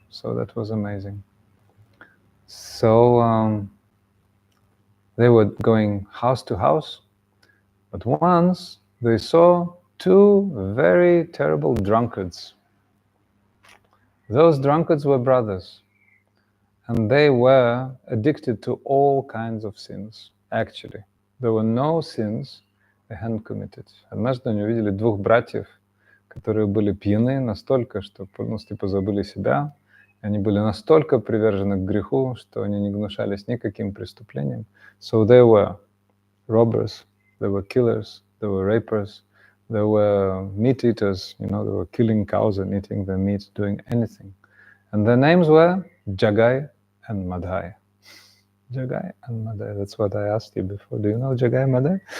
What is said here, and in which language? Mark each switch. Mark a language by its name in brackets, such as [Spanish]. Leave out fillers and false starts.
[English] So that was amazing. So they were going house to house, but once they saw two very terrible drunkards. Those drunkards were brothers, and they were addicted to all kinds of sins, actually. There were no sins they hadn't committed. [Russian] Однажды они увидели двух братьев, которые были пьяны настолько, что полностью позабыли себя. Они были настолько привержены к греху, что они не гнушались никаким преступлением. [English] So they were robbers, they were killers, they were rapers, they were meat eaters, you know, they were killing cows and eating their meat, doing anything. And their names were Jagai and Madhai. Jagai and Madhai, that's what I asked you before. Do you know Jagai and Madhai?